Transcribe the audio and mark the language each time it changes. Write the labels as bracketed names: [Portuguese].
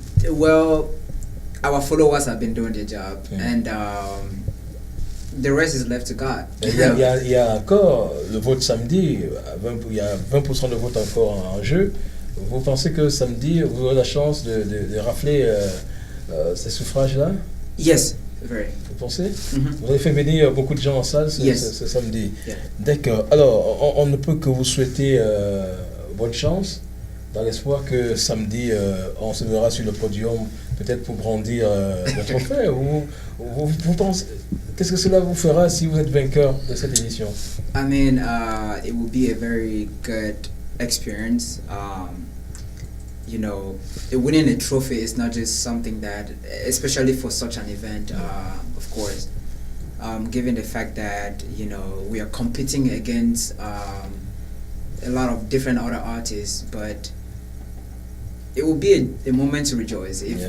[English] Well, our followers have been doing their job, and the rest is left to God. [French] Il y a encore le vote samedi, il y a 20% de vote encore en jeu. Vous pensez que samedi, vous aurez la chance de rafler ces suffrages-là? [English] Yes, very. [French] Vous pensez? Vous avez fait venir beaucoup de gens en salle ce samedi. [English] Yeah. [French] D'accord. Alors, on ne peut que vous souhaiter bonne chance, dans l'espoir que samedi, on se verra sur le podium, peut-être pour brandir le trophée. Vous pensez, qu'est-ce que cela vous fera si vous êtes vainqueur de cette édition? [English] I mean, it will be a very good experience. You know, winning a trophy is not just something that, especially for such an event, of course, given the fact that, you know, we are competing against a lot of different other artists, but it will be a moment to rejoice.